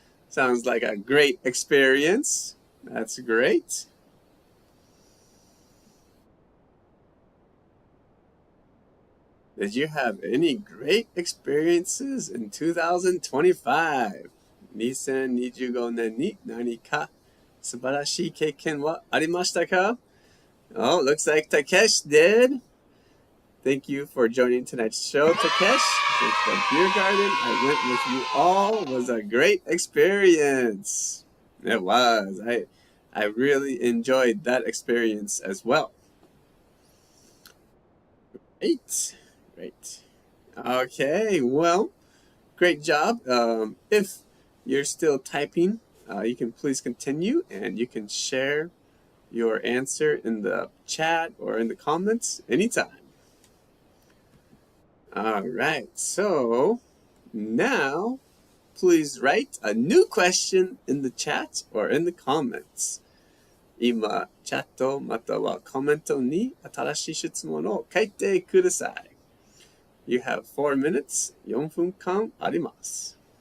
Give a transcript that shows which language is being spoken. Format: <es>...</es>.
<en>Sounds like a great experience. That's great. Did you have any great experiences in 2025?</en> <ja>2025年に何か素晴らしい経験はありましたか?</ja> <en>Oh, looks like Takesh did. Thank you for joining tonight's show, Takesh. The beer garden I went with you all was a great experience. It was. I really enjoyed that experience as well. Great. Okay, well, great job. If you're still typing, you can please continue and you can share your answer in the chat or in the comments anytime. All right, so now please write a new question in the chat or in the comments.</en> <ja>今、チャットまたはコメントに新しい質問を書いてください。</ja> <en>You have 4 minutes,</en> <ja>4分間あります。</ja>